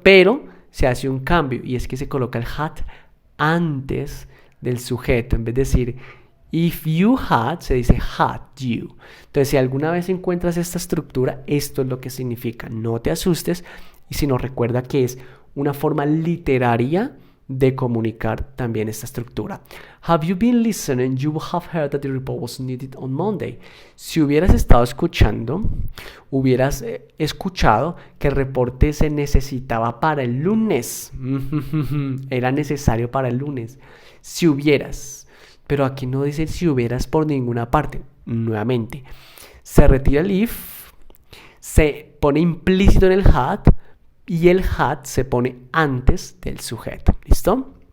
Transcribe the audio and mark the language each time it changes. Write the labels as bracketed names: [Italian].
[Spanish] Pero se hace un cambio y es que se coloca el had antes del sujeto. En vez de decir [English] if you had, [Spanish] se dice [English] had you. [Spanish] Entonces, si alguna vez encuentras esta estructura, esto es lo que significa. No te asustes, y si no, recuerda que es una forma literaria de comunicar también esta estructura. [English] Have you been listening? You will have heard that the report was needed on Monday. [Spanish] Si hubieras estado escuchando, hubieras escuchado que el reporte se necesitaba para el lunes. Era necesario para el lunes. Si hubieras. Pero aquí no dice si hubieras por ninguna parte. Nuevamente, se retira el if, se pone implícito en el had y el had se pone antes del sujeto. ¿Listo?